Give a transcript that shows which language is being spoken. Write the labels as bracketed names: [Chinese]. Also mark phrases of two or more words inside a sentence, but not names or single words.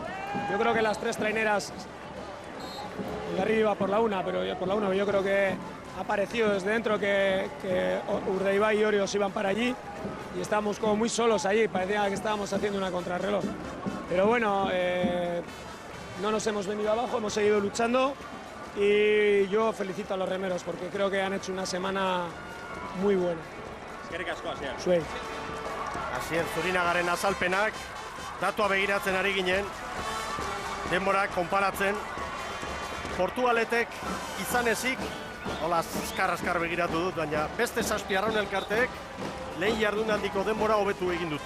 [Spanish] Yo creo que las 3 traineras, Hondarribia iba por la 1, pero yo creo que ha parecido desde dentro que Urdaibai y Orios iban para allí y estábamos como muy solos allí. Parecía que estábamos haciendo una contrarreloj. Pero bueno, no nos hemos venido abajo, hemos seguido luchando. Y yo felicito a los remeros porque creo que han hecho una semana muy buena. [Basque] Eskerrik asko, Asier. Zuei. Asier, Zurinagaren azalpenak, datua begiratzen ari ginen, denborak konparatzen, Portugaletek izan ezik, hola azkar begiratu dut, baina beste 7 arraun elkarteek lehen jardunaldiko denbora hobetu egin dute.